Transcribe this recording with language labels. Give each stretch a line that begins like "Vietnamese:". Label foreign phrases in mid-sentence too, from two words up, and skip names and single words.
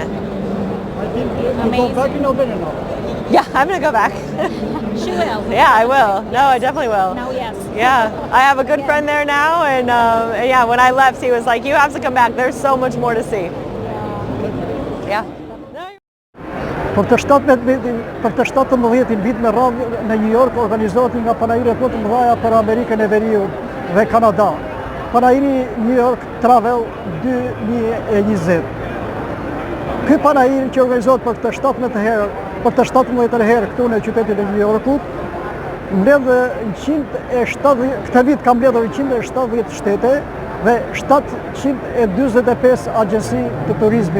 English: I think you go back in Albania now. Yeah, I'm going to go back. She will. Yeah, I will. No, I definitely will. No, yes. Yeah, I have a good friend there now, and yeah, when I left, he was like, "You have to come back. There's so much more to see." Yeah.
Albanian: Për të 17 vit me radhë në New York organizohet nga panajiret më të mëdha për Amerikën e Veriut dhe Kanada. Panajiri New York Travel 2020. Ky panajir që organizohet për të 17 herë këtu në qytetin e New Yorkut, këtë vit kam mbledhur 170 shtete dhe 745 agjensi të turizmit.